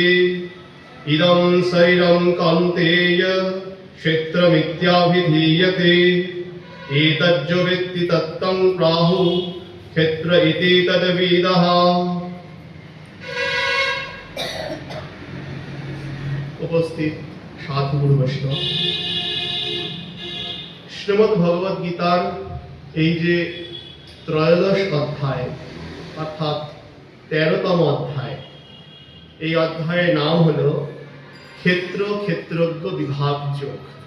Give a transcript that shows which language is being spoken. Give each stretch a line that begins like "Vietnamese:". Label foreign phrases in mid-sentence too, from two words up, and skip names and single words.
Sanskrit: इदं शरीरं कौन्तेय क्षेत्रमित्यभिधीयते। एतज्जो वेत्ति तत्तं प्राहुः क्षेत्र इति तद्विदः।
Bangla: উপস্থিত সাধু গুরু বৈষ্ণব, শ্রীমদ্ ভগবদ গীতার এই যে ত্রয়োদশ অধ্যায় অর্থাৎ 13তম অধ্যায়, এই অধ্যায়ের নাম হল ক্ষেত্র ক্ষেত্রজ্ঞ বিভাগ যোগ।